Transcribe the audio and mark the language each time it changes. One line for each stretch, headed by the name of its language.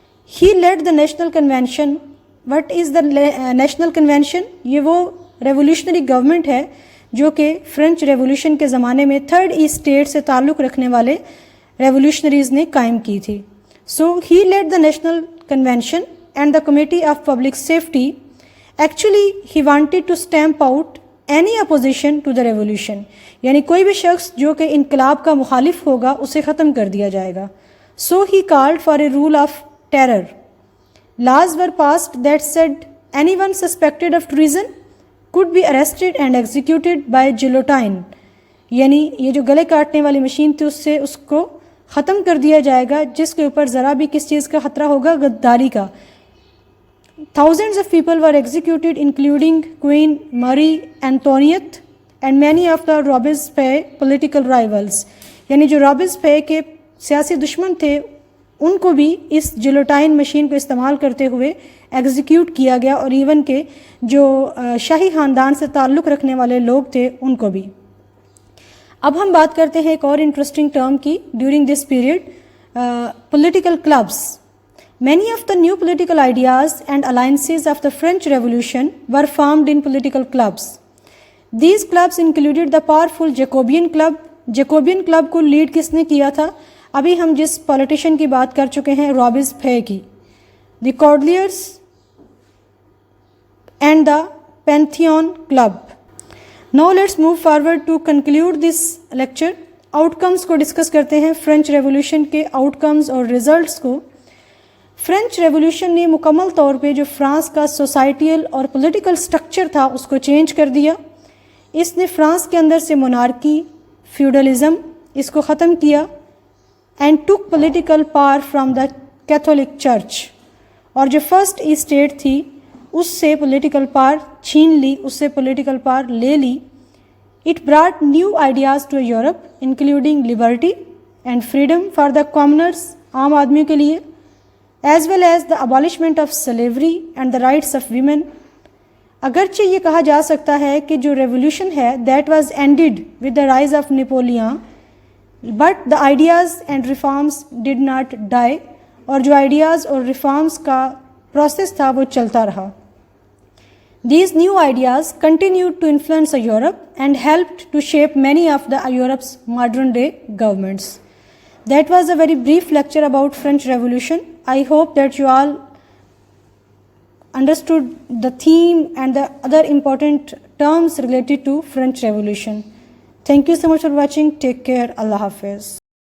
English: He led the National Convention. What is the National Convention?
Hindi: ये वो revolutionary government है जो कि फ्रेंच रेवोल्यूशन के ज़माने में थर्ड ईस्ट स्टेट से ताल्लुक़ रखने वाले रेवोल्यूशनरीज़ ने कायम की थी.
English: So he led the national convention and the committee of public safety. Actually he wanted to stamp out any opposition to the revolution,
Hindi: यानी कोई भी शख्स जो कि इनकलाब का मुखालिफ होगा उसे ख़त्म कर दिया जाएगा.
English: So he called for a rule of terror. Laws were passed that said anyone suspected of treason could be arrested and executed by guillotine.
Hindi: यानी ये जो गले काटने वाली मशीन थी उससे उसको ख़त्म कर दिया जाएगा जिसके ऊपर ज़रा भी किस चीज़ का ख़तरा होगा, गद्दारी का.
English: Thousands of people were executed including Queen Marie Antoinette and many of the Robespierre political rivals.
Hindi: यानी जो रॉबेस्पियर के सियासी दुश्मन थे उनको भी इस जिलोटाइन मशीन को इस्तेमाल करते हुए एग्जीक्यूट किया गया, और इवन के जो शाही ख़ानदान से ताल्लुक़ रखने वाले लोग थे उनको भी. अब हम बात करते हैं एक और इंटरेस्टिंग टर्म की.
English: During this period political clubs. Many of the new political ideas and alliances of the French Revolution were formed in political clubs. These clubs included the powerful Jacobean Club.
Hindi: Jacobean Club को lead किसने किया था? अभी हम जिस politician की बात कर चुके हैं, रॉबेस्पियर की.
English: The Cordeliers and the Pantheon club. Now let's move forward to conclude this lecture.
Hindi: Outcomes को डिस्कस करते हैं, फ्रेंच रेवोल्यूशन के आउटकम्स और रिजल्ट्स को. फ्रेंच रेवोल्यूशन ने मुकम्मल तौर पे जो फ्रांस का सोसाइटियल और पॉलिटिकल स्ट्रक्चर था उसको चेंज कर दिया. इसने फ्रांस के अंदर से मोनार्की, फ्यूडलिज्म, इसको ख़त्म किया
English: And took political power from the Catholic church.
Hindi: और जो फर्स्ट ई स्टेट थी उससे पॉलिटिकल पावर छीन ली, उससे पॉलिटिकल पावर ले ली.
English: it brought new ideas to Europe including liberty and freedom for the commoners,
Hindi: आम आदमी के लिए,
English: as well as the abolishment of slavery and the rights of women.
Hindi: अगरचे ये कहा जा सकता है कि जो रेवोल्यूशन है
English: that was ended with the rise of Napoleon, but the ideas and reforms did not die.
Hindi: और जो ideas और reforms का process था वो चलता रहा.
English: These new ideas continued to influence Europe and helped to shape many of the Europe's modern day governments. That was a very brief lecture about French Revolution. I hope that you all understood the theme and the other important terms related to French Revolution. Thank you so much for watching. Take care. Allah Hafiz.